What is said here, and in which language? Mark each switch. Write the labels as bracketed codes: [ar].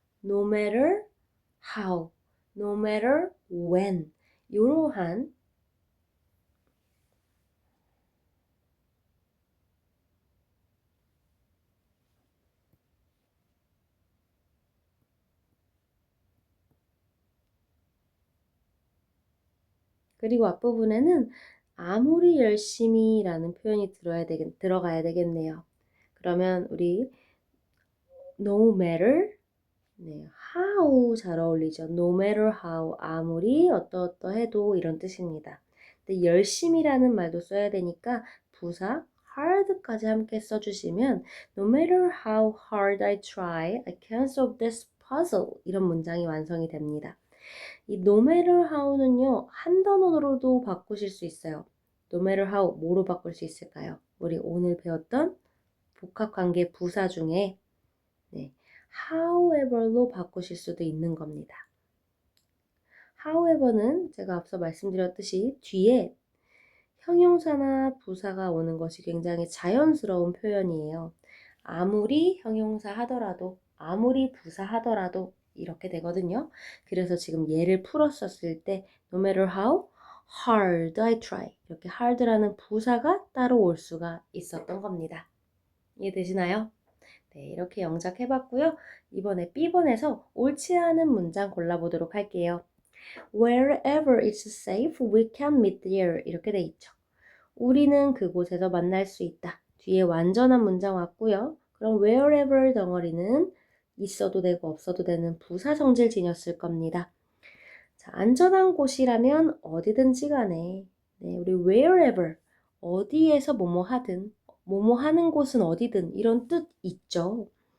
[en] No matter how, no matter when [ko] 이러한 그리고 앞부분에는 아무리 열심히라는 표현이 들어가야 되겠네요. 그러면 우리 no matter 네, how 잘 어울리죠. No matter how 아무리 어떠어떠해도 이런 뜻입니다. 근데 열심히라는 말도 써야 되니까 부사 hard까지 함께 써주시면 [en] no matter how hard I try, I can't solve this puzzle [ko] 이런 문장이 완성이 됩니다. 이 no matter how는요, 한 단어로도 바꾸실 수 있어요. no matter how 뭐로 바꿀 수 있을까요? 우리 오늘 배웠던 복합관계 부사 중에 네, however로 바꾸실 수도 있는 겁니다. however는 제가 앞서 말씀드렸듯이 뒤에 형용사나 부사가 오는 것이 굉장히 자연스러운 표현이에요. 아무리 형용사 하더라도, 아무리 부사 하더라도 이렇게 되거든요. 그래서 지금 예를 풀었었을 때 [en] no matter how hard I try [ko] 이렇게 hard라는 부사가 따로 올 수가 있었던 겁니다. 이해되시나요? 네, 이렇게 영작해봤고요. 이번에 B번에서 옳지 않은 문장 골라보도록 할게요. [en] Wherever it's safe, we can meet there. [ko] 이렇게 돼 있죠. 우리는 그곳에서 만날 수 있다. 뒤에 완전한 문장 왔고요. 그럼 wherever 덩어리는 있어도 되고 없어도 되는 부사 성질 지녔을 겁니다. 자, 안전한 곳이라면 어디든지 간에 네, 우리 wherever 어디에서 뭐뭐 하든 뭐뭐 하는 곳은 어디든 이런 뜻 있죠.